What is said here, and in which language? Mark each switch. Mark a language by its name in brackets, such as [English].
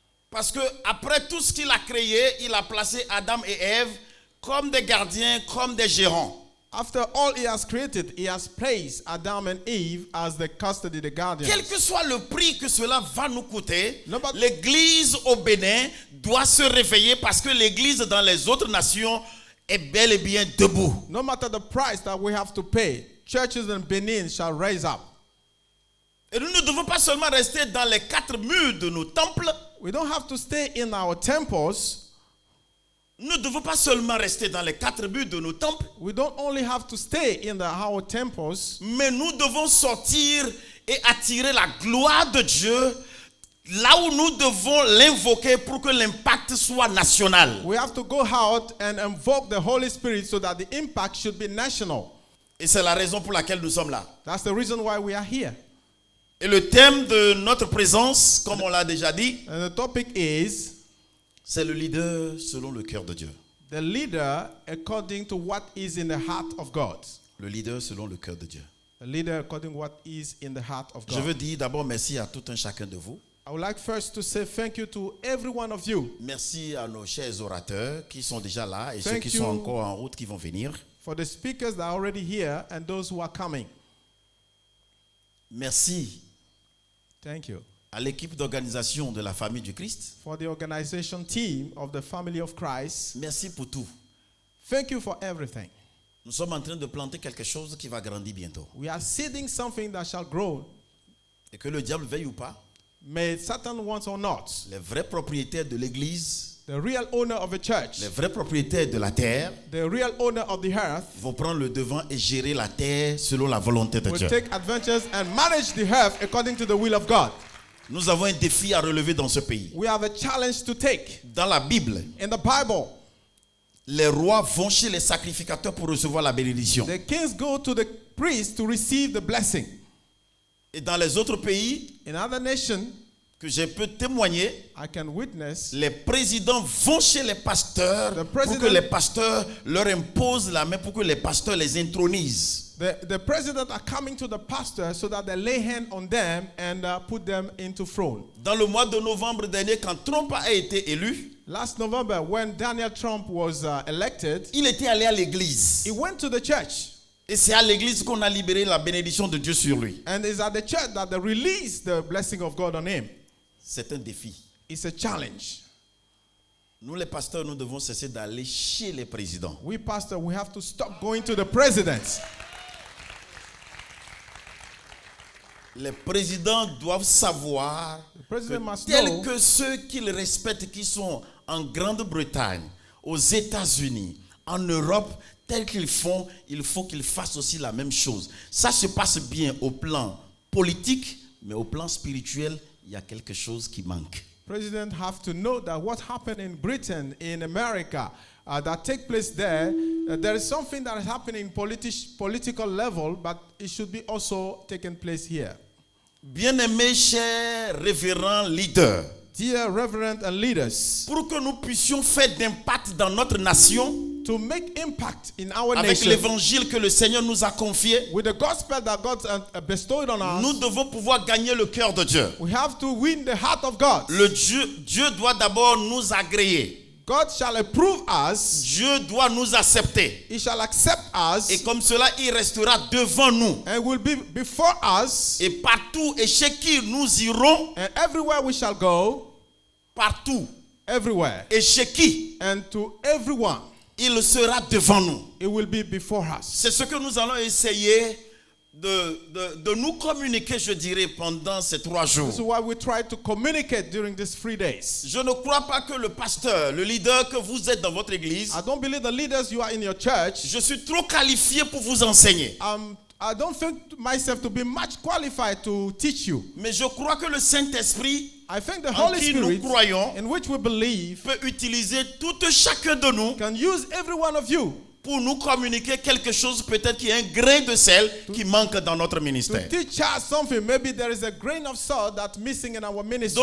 [French] Parce que après tout ce qu'il a créé, il a placé Adam et Ève comme des gardiens, comme des gérants. [English] After all He has created, He has placed Adam and Eve as the custody, the guardians. [French] Quel que soit le prix que cela va nous coûter, [English] No, but- [French] l'Église au Bénin doit se réveiller parce que l'Église dans les autres nations est bel et bien debout. [English] No matter the price that we have to pay, churches in Benin shall raise up. [French] Et nous ne devons pas seulement rester dans les quatre murs de nos temples. [English] We don't have to stay in our temples. [French] Nous ne devons pas seulement rester dans les quatre murs de nos temples, [English] We don't only have to stay in our temples, [French] mais nous devons sortir et attirer la gloire de Dieu là où nous devons l'invoquer pour que l'impact soit national. [English] we have to go out and invoke the Holy Spirit so that the impact should be national. [French] Et c'est la raison pour laquelle nous sommes là. [English] That's the reason why we are here. [French] Et le thème de notre présence, comme on l'a déjà dit, [English] And the topic is [French] c'est le leader selon le cœur de Dieu. [English] the leader according to what is in the heart of God. [French] Le leader selon le cœur de Dieu. [English] A leader according to what is in the heart of [French] Je [English] God. [French] veux dire d'abord merci à tout un chacun de vous. [English] I would like first to say thank you to every one of you [French] Merci à nos chers orateurs qui sont déjà là et ceux [English] Thank [French] qui [English] you. [French] sont encore en route qui vont venir. [English] for the speakers that are already here and those who are coming. [French] Merci [English] Thank you. [French] à l'équipe d'organisation de la famille du Christ. [English] For the organization team of the Family of Christ, [French] Merci pour tout. [English] thank you for everything. [French] Nous sommes en train de planter quelque chose qui va grandir bientôt. [English] We are seeding something that shall grow. [French] Et que le diable veuille ou pas, [English] May Satan wants or not, [French] les vrais propriétaires de l'église, [English] the real owner of a church, [French] les vrais propriétaires de la terre [English] the real owner of the earth, [French] vont prendre le devant et gérer la terre selon la volonté de [English] will [French] Dieu. [English] take advantage and manage the earth according to the will of God. [French] Nous avons un défi à relever dans ce pays. [English] We have a challenge to take. [French] Dans la Bible, [English] In the Bible, [French] les rois vont chez les sacrificateurs pour recevoir la bénédiction. [English] the kings go to the priest to receive the blessing. [French] Et dans les autres pays [English] In other nations, [French] que j'ai pu témoigner, [English] I can witness [French] les présidents vont chez les pasteurs [English] The [French] pour [English] president- [French] que les pasteurs leur imposent la main, pour que les pasteurs les intronisent. [English] the president are coming to the pastor so that they lay hand on them and put them into throne. [French] Dans le mois de novembre dernier, quand Trump a été élu, [English] Last November, when Daniel Trump was elected, [French] il était allé à l'église. [English] he went to the church. [French] Et c'est à l'église qu'on a libéré la bénédiction de Dieu sur lui. [English] And it's at the church that they released the blessing of God on him. [French] C'est un défi. [English] It's a challenge. [French] Nous les pasteurs, nous devons cesser d'aller chez les présidents. [English] We pastors, we have to stop going to the presidents. [French] Les présidents doivent savoir [English] The president [French] que [English] must [French] tels [English] know [French] que ceux qu'ils respectent qui sont en Grande-Bretagne, aux États-Unis, en Europe, tels qu'ils font, il faut qu'ils fassent aussi la même chose. Ça se passe bien au plan politique, mais au plan spirituel, il y a quelque chose qui manque. [English] president have to know that what happened in Britain, in America, that take place there, there is something that is happening in political level, but it should be also taking place here. [French] Bien-aimés, chers révérends leaders, [English] Dear reverend and leaders, [French] pour que nous puissions faire d'impact dans notre nation, [English] to make impact in our [French] avec [English] nation [French] l'évangile que le Seigneur nous a confié, [English] with the gospel that God bestowed on us, [French] nous devons pouvoir gagner le cœur de Dieu. [English] we have to win the heart of God. [French] Dieu doit d'abord nous agréer. [English] God shall approve us. [French] Dieu doit nous accepter. [English] He shall accept us [French] Et comme cela, il restera devant nous. [English] and will be before us. [French] Et partout et chez qui nous irons, [English] And everywhere we shall go, [French] partout [English] everywhere, [French] et chez qui, [English] and to everyone, [French] il sera devant nous. [English] it will be before us. [French] C'est ce que nous allons essayer de nous communiquer, je dirais, pendant ces 3 jours. [English] This is why we try to communicate during these 3 days. [French] Je ne crois pas que le pasteur, le leader que vous êtes dans votre église, [English] I don't believe the leaders you are in your church. [French] je suis trop qualifié pour vous enseigner. [English] I don't think myself to be much qualified to teach you. [French] Mais je crois que le Saint-Esprit, [English] I think the [French] en [English] Holy [French] qui nous [English] Spirit, [French] croyons, [English] in which we believe, [French] peut utiliser tout chacun de nous [English] can use every one of you [French] pour nous communiquer quelque chose, peut-être qu'il y a un grain de sel qui manque dans notre [English] to [French] ministère. [English] teach us something. Maybe there is a grain of salt that's missing in our ministry.